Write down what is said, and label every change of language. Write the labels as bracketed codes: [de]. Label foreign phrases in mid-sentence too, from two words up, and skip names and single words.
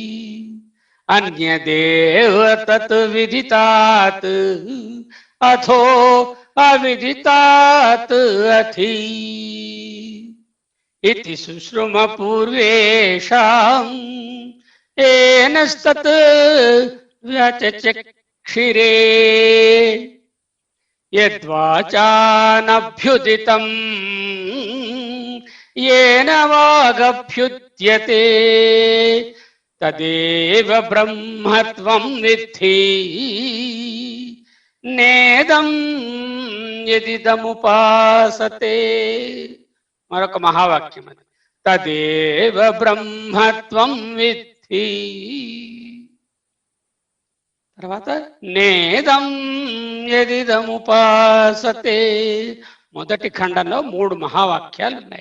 [sa] అన్యదేవ తత్ విదితాత్ అథో అవిదితాత్ అథి. ఇతి సుశ్రుమ పూర్వేషాం ఏనస్తత్ వ్యచక్షిరే యద్వాచానభ్యుదితం येन वागभ्युद्यते तदेव ब्रह्मत्वं विद्धि नेदं यदिदमुपासते. [te] మరొక మహావాక్యం అది. [sa] తదేవ బ్రహ్మత్వం విద్ధి. తర్వాత నేదం యదిదముపాసతే. [te] మొదటి ఖండంలో 3 మహావాక్యాలు ఉన్నాయి.